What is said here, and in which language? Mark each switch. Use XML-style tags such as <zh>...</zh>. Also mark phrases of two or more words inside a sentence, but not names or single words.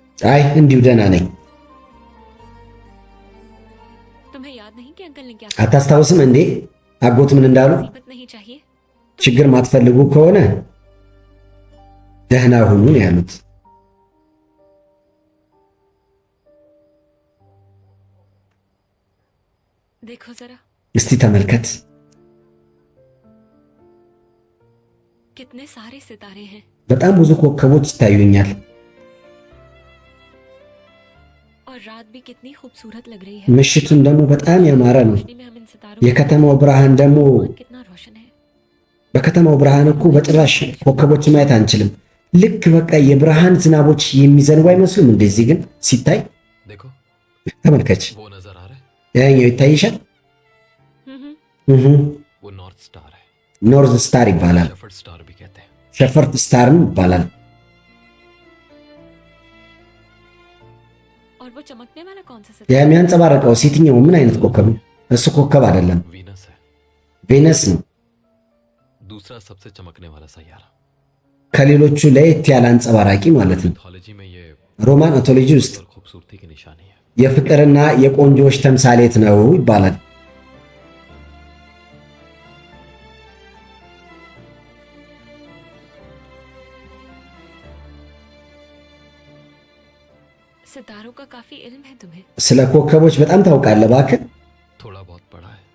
<am>አይ እንዲሁ ደህና ነኝ።</am> <hi>तुम्हें याद नहीं कि अंकल ने क्या</hi> <am>አታስታውስም እንዴ አጎት ምን እንዳሉ?</am> <hi>मुसीबत नहीं चाहिए</hi> <am>ችግር ማትፈልጉ ከሆነ ደህና ሁኑ ነው ያሉት።</am> <hi>देखो जरा</hi> <am>እስቲ ተመልከት፣</am> <hi>कितने सारे सितारे हैं</hi> <am>በጣም ብዙ ኮከቦች ይታዩኛል።</am> <hi>और रात भी कितनी खूबसूरत लग रही है</hi> <am>ምሽቱን ደግሞ በጣም ያማረ ነው።</am> <hi>रोशनी में हम इन सितारों</hi> <am>የከተማው ብርሃን ደግሞ</am> <hi>आसमान कितना रोशन है</hi> <am>በከተማው ብርሃን እኮ በጭራሽ ኮከቦች ማየት አንችልም። ልክ በቃ የብርሃን ዝናቦች የሚዘንቡ አይመስሉም። እንደዚህ ግን ሲታይ</am> <hi>देखो</hi> <am>ተመልከች፣</am> <hi>वो नजर आ रहा है</hi> <am>ያኛው ይታይሻል? እህ</am> <hi>वो नॉर्थ स्टार है</hi> <am>ኖርዝ ስታር ይባላል።</am> <hi>शेफर्ड स्टार भी कहते हैं</hi> <am>ሸፈርት स्टाርም ይባላል።</am> <hi>और और वो चमकने वाला कौन सा</hi> <am>ያ</am> <hi>सितारा?</hi> <am>የሚያንጸባርቀው የትኛው ምን አይነት ኮከብ ነው? እሱ ኮከብ አይደለም፣</am> <hi>वीनस है,</hi> <am>ቬነስ ነው።</am> <hi>दूसरा सबसे चमकने वाला सैयारा।</hi> <am>ከሌሎቹ ለየት ያለ አንጸባራቂ ማለት ነው።</am> <hi>मिथोलॉजी में ये</hi> <am>ሮማን ኦቶሎጂ ውስጥ</am> <hi>और खूबसूरती की निशानी है।</hi> <am>የፍቅርና የቆንጆዎች ተምሳሌት ነው ይባላል።</am> <hi>सितारों का काफी इल्म है तुम्हें।</hi> <am>ስለ ኮከቦች በጣም ታውቃለህ እባክህ?</am> <hi>थोड़ा बहुत पढ़ा है।</hi>